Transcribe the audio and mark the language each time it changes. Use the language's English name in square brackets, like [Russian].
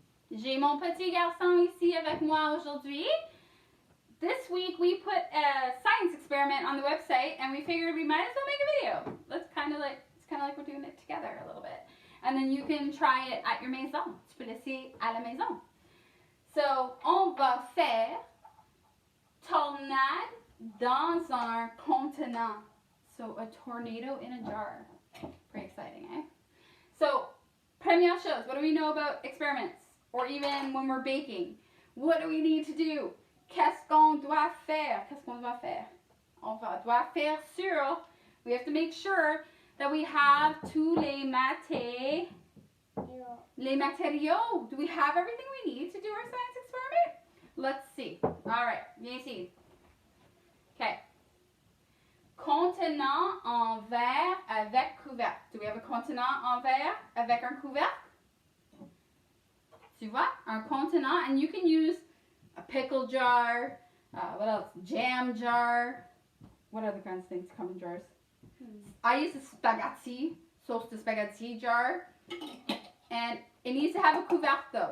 [French] J'ai mon petit garçon ici avec moi aujourd'hui. [English] This week we put a science experiment on the website and we figured we might as well make a video. It's kind of like we're doing it together a little bit. And then you can try it at your maison. [French] Tu peux l'essayer à la maison. So, on va faire tornade dans un contenant. [English] So, a tornado in a jar. Pretty exciting, eh? So, [French] première chose, [English] what do we know about experiments? Or even when we're baking? What do we need to do? [French] Qu'est-ce qu'on doit faire? Qu'est-ce qu'on doit faire? Doit faire sûr. [English] We have to make sure that we have [French] tous les matériaux. [English] Do we have everything we need to do our science experiment? Let's see. All right, [French] viens ici. [English] Okay. [French] Contenant en verre avec couvercle. [English] Do we have a [French] contenant en verre avec un couvercle? Tu vois? [English] Un contenant, and you can use a pickle jar, what else? Jam jar. What other kinds of things come in jars? I use a spaghetti, [French] sauce de spaghetti [English] jar. And it needs to have a couvercle though.